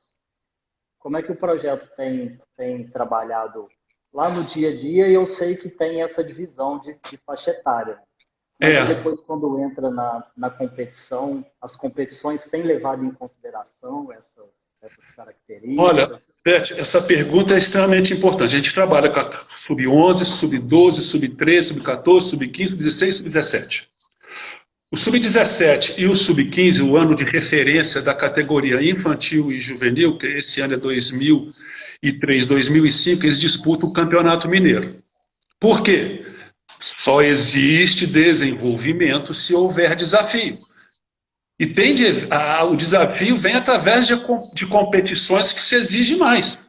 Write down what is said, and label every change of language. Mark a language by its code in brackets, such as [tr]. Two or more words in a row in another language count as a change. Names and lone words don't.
[pt] Como é que o projeto tem trabalhado lá no dia a dia? E eu sei que tem essa divisão de faixa etária. Mas depois, quando entra na competição, as competições têm levado em consideração essas características? Olha, Beth, essa pergunta é extremamente importante. A gente trabalha com a sub-11, sub-12, sub-13, sub-14, sub-15, sub-16, sub-17. O sub-17 e o sub-15, o ano de referência da categoria infantil e juvenil, que esse ano é 2003, 2005, eles disputam o Campeonato Mineiro. Por quê? Só existe desenvolvimento se houver desafio. E o desafio vem através de competições que se exige mais.